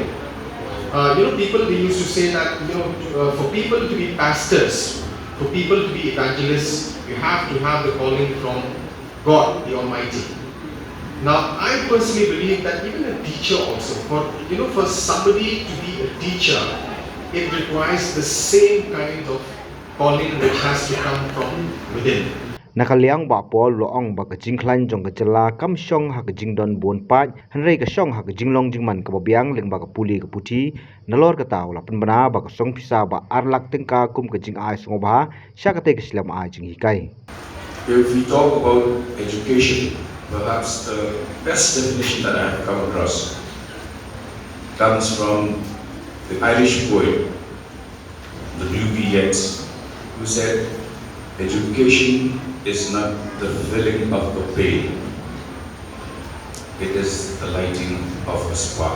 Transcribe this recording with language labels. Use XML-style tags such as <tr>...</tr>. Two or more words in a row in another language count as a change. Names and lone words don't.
<en>People, they used to say that, for people to be pastors, for people to be evangelists, you have to have the calling from God, the Almighty. Now, I personally believe that even a teacher also, for somebody to be a teacher, it requires the same kind of calling which has to come from within.</en> <kha>Nakaliang ba pol loong ba ka Jingkhlaiñ jong ka Jylla kam shong ha ka jingdon bon pat hanrei ka shong ha ka jinglong jingman ka Biang leng ba ka Pule ka Puthi nalor ka taw la penbana ba ka song pisa ba arlak tengka kum ka jing ai songba sha ka te ka slam ai jing hikai.</kha> <en>If we talk about education, perhaps the best definition that I have come across comes from the Irish poet, the Blue Yeats, who said, education is not the filling of a pail, it is the lighting of a spark.</en>